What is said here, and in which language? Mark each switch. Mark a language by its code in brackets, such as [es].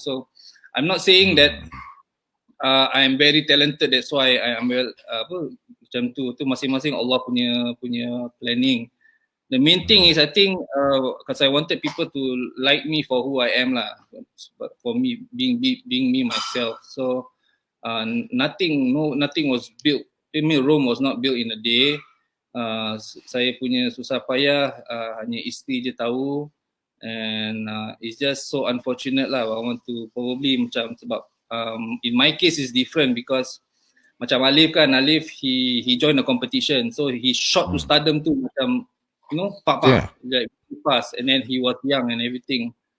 [en] So I'm not saying that I am very talented, that's why I am [ms] macam tu masing-masing Allah punya planning. [en] The main thing is I think because I wanted people to like me for who I am lah, for me being me myself. So nothing was built. I mean, Rome was not built in a day. [ms] Saya punya susah payah hanya isteri je tahu. [en] And it's just so unfortunate lah. I want to probably macam sebab in my case is different because macam Alif kan, he joined the competition, so he shot to stardom tu macam like fast, and then he was young and everything.